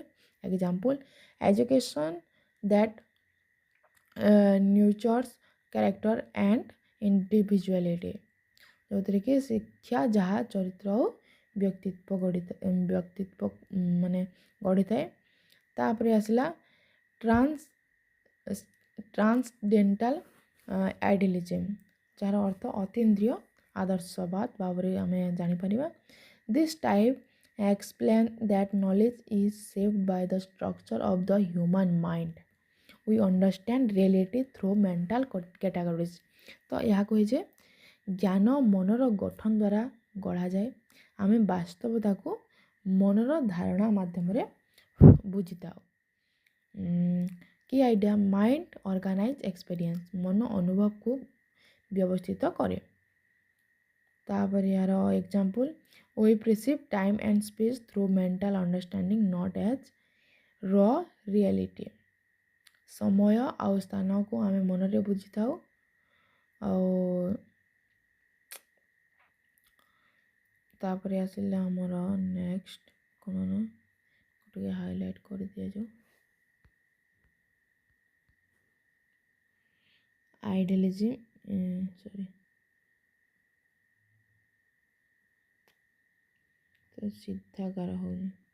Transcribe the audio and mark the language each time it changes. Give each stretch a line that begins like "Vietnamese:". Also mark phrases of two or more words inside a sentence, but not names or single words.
English: example education that nurtures character and individuality,
Odia: ଯେଉଁଥିରେ କି ଶିକ୍ଷା ଯାହା ଚରିତ୍ର ଓ ବ୍ୟକ୍ତିତ୍ୱ ମାନେ ଗଢ଼ିଥାଏ। ତାପରେ ଆସିଲା
English: transcendental idealism,
Odia: ଯାହାର ଅର୍ଥ ଅତୀନ୍ଦ୍ରିୟ ଆଦର୍ଶବାଦ ଭାବରେ ଆମେ ଜାଣିପାରିବା।
English: this type explain that knowledge is shaped by the structure of the human mind. We understand reality through mental categories.
Odia: ତ ଏହା କୁହେ ଯେ ଜ୍ଞାନ ମନର ଗଠନ ଦ୍ୱାରା ଗଢ଼ାଯାଏ। ଆମେ ବାସ୍ତବତାକୁ ମନର ଧାରଣା ମାଧ୍ୟମରେ ବୁଝିଥାଉ।
English: key idea mind organize experience,
Odia: ମନ ଅନୁଭବକୁ ବ୍ୟବସ୍ଥିତ କରେ। ତାପରେ ଏହାର
English: ଏକ୍ଜାମ୍ପଲ୍ we perceive time and space through mental understanding not as raw reality.
Odia: ସମୟ ଆଉ ସ୍ଥାନକୁ ଆମେ ମନରେ ବୁଝିଥାଉ। ଆଉ ତାପରେ ଆସିଲା ଆମର ନେକ୍ସଟ କ'ଣ ନା ଟିକେ ହାଇଲାଇଟ୍ କରିଦିଆଯାଉ। ଆଇଡିଆଲିଜିମ୍ ସିଧା ଗାର ହଉନି।